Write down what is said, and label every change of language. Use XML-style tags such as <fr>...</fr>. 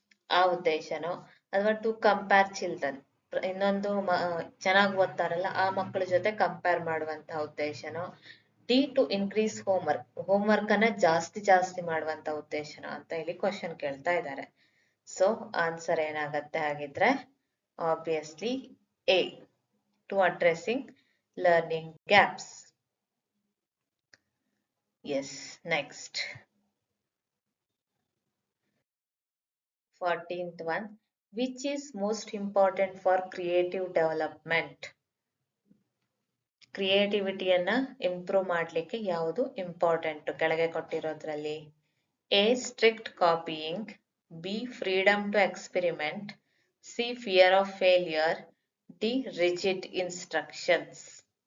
<kn>ಆ ಉದ್ದೇಶನೋ, ಅಥವಾ</kn> <en>to compare children,</en> <kn>ಇನ್ನೊಂದು ಚೆನ್ನಾಗಿ ಓದ್ತಾರಲ್ಲ ಆ ಮಕ್ಕಳ ಜೊತೆ ಕಂಪೇರ್ ಮಾಡುವಂತಹ ಉದ್ದೇಶನೋ, D to increase home work ಅನ್ನ ಜಾಸ್ತಿ ಮಾಡುವಂತ ಉದ್ದೇಶನೋ ಅಂತ ಇಲ್ಲಿ ಕ್ವಶನ್ ಕೇಳ್ತಾ ಇದ್ದಾರೆ. ಸೊ ಆನ್ಸರ್ ಏನಾಗತ್ತೆ ಹಾಗಿದ್ರೆ?</kn> <en>Obviously A to addressing learning gaps. Yes. Next, 14th one, which is most important for creative development?</en> <kn>ಕ್ರಿಯೇಟಿವಿಟಿಯನ್ನ improve ಮಾಡ್ಲಿಕ್ಕೆ ಯಾವುದು ಇಂಪಾರ್ಟೆಂಟ್ ಕೆಳಗೆ ಕೊಟ್ಟಿರೋದ್ರಲ್ಲಿ?</kn> <en>A strict copying, B freedom to experiment, C fear of failure, D rigid instructions.</en>